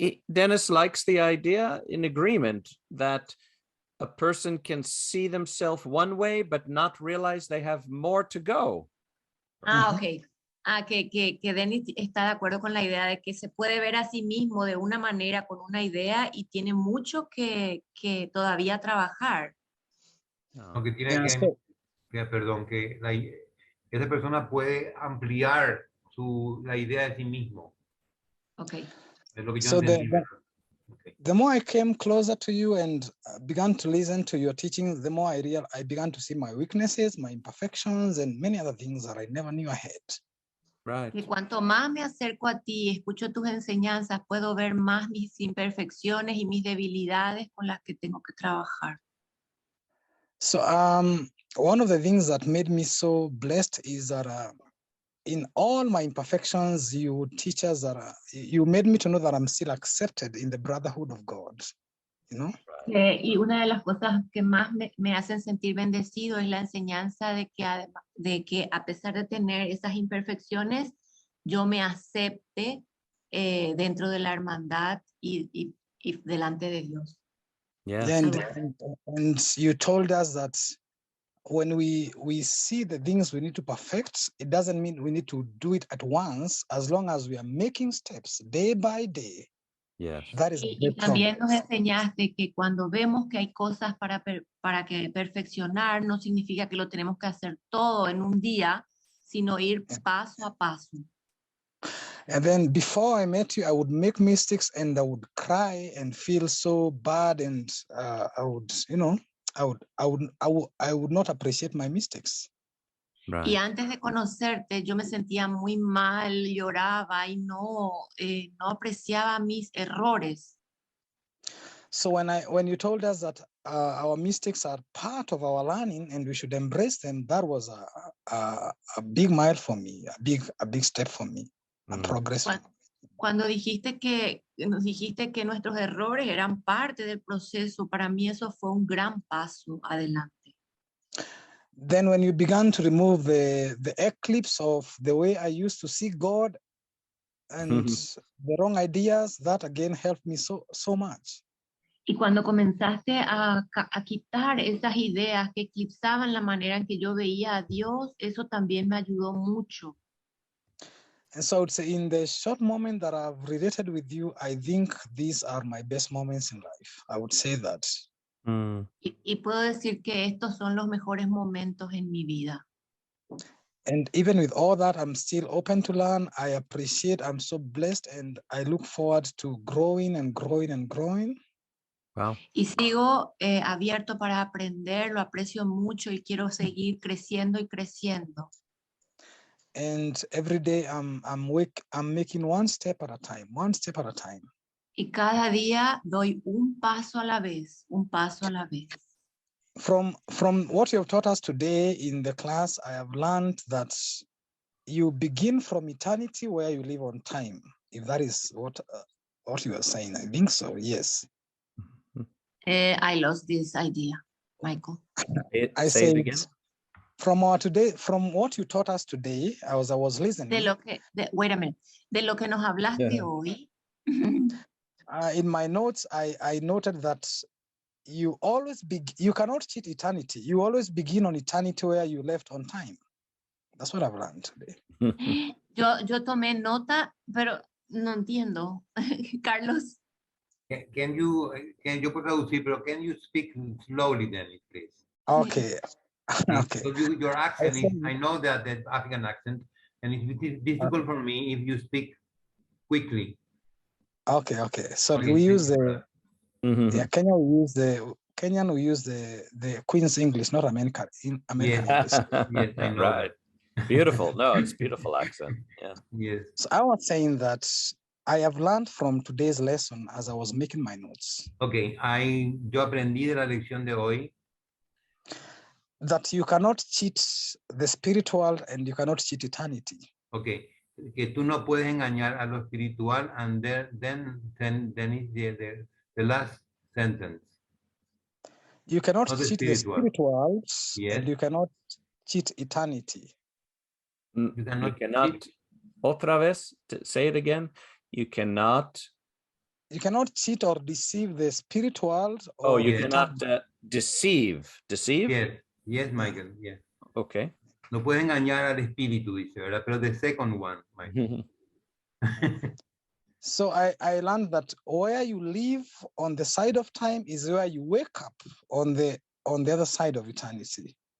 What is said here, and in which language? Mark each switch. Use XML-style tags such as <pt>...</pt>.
<en>Dennis likes the idea, in agreement, that a person can see themselves one way, but not realize they have more to go. Ok.</en> <es>Que Dennis está de acuerdo con la idea de que se puede ver a sí mismo de una manera, con una idea, y tiene mucho que todavía trabajar. Aunque tiene</es> <en>Yeah, so-</en> <es>perdón, que esa persona puede ampliar la idea de sí mismo.</es> <en>Ok.</en> <es>Es lo que yo</es> <en>So</en> <es>entendí.</es> <en>the more I came closer to you and began to listen to your teachings, the more I began to see my weaknesses, my imperfections, and many other things that I never knew I had. Right.</en> <es>Que cuanto más me acerco a ti, escucho tus enseñanzas, puedo ver más mis imperfecciones y mis debilidades con las que tengo que trabajar.</es> <en>So one of the things that made me so blessed is that in all my imperfections, you teach us that you made me to know that I'm still accepted in the brotherhood of God. you know.</en> <es>Y una de las cosas que más me hacen sentir bendecido es la enseñanza de que a pesar de tener esas imperfecciones, yo me acepte dentro de la hermandad y delante de Dios.</es> <en>Yes. Yeah,</en> <es>Algo-</es> <en>and you told us that when we see the things we need to perfect, it doesn't mean we need to do it at once, as long as we are making steps day by day. Yes. That is a</en> <es>Y</es> <en>great</en> <es>también nos</es> <en>progress.</en> <es>enseñaste que cuando vemos que hay cosas para que perfeccionar, no significa que lo tenemos que hacer todo en un día, sino ir paso a paso.</es> <en>And then before I met you, I would make mistakes and I would cry and feel so bad, and I would, you know, I would not appreciate my mistakes. Right.</en> <es>Y antes de conocerte, yo me sentía muy mal, lloraba y no apreciaba mis errores.</es> <en>So when you told us that our mistakes are part of our learning and we should embrace them, that was a big mile for me, a big step for me, a progress.</en> <es>Cuando nos dijiste que nuestros errores eran parte del proceso, para mí eso fue un gran paso adelante.</es> <en>Then when you began to remove the eclipse of the way I used to see God and the wrong ideas, that again helped me so much.</en> <es>Y cuando comenzaste a quitar esas ideas que eclipsaban la manera en que yo veía a Dios, eso también me ayudó mucho.</es> <en>And so it's in the short moment that I've related with you, I think these are my best moments in life. I would say that.</en> <es>Y puedo decir que estos son los mejores momentos en mi vida.</es> <en>And even with all that, I'm still open to learn. I appreciate, I'm so blessed, and I look forward to growing and growing and growing. Wow.</en> <es>Y sigo abierto para aprender, lo aprecio mucho y quiero seguir creciendo y creciendo.</es> <en>And every day I'm making one step at a time, one step at a time.</en> <es>Y cada día doy un paso a la vez, un paso a la vez.</es> <en>From what you have taught us today in the class, I have learned that you begin from eternity where you live on time. If that is what you are saying, I think so. Yes. I lost this idea, Michael. I say it said, again. from what you taught us today, I was listening. Wait a minute.</en> <es>De lo que nos hablaste hoy.</es> <en>In my notes, I noted that you cannot cheat eternity. You always begin on eternity where you left on time. That's what I've learned today.</en> <es>Yo tomé nota, pero no entiendo.</es> <en>Carlos. Can you</en> <es>puedo traducir, pero</es> <en>can you speak slowly then, please? Okay. Okay. So your accent is, I know that the African accent, and it's difficult for me if you speak quickly. Okay. So Okay, we use Kenyan we use the Queen's English, not American English. Yes, I know. Right. Beautiful. No, it's beautiful accent. Yeah. Yes. So I was saying that I have learned from today's lesson as I was making my notes.</en> <es>Okay, yo aprendí de la lección de hoy</es> <en>that you cannot cheat the spiritual and you cannot cheat eternity.</en> <es>Okay, que tú no puedes engañar a lo espiritual,</es> <en>and then is the last sentence. You cannot cheat the spirituals, yes. And you cannot cheat eternity. You cannot</en> <es>otra vez,</es> <en>say it again. You cannot cheat or deceive the spirituals. Or you cannot deceive. Yes, Michael. Yes. Okay.</en> <es>No puedes engañar al espíritu, dice, ¿verdad? Pero</es> <en>the second one, Michael. So I learned that where you live on the side of time is where you wake up on the other side of eternity.</en>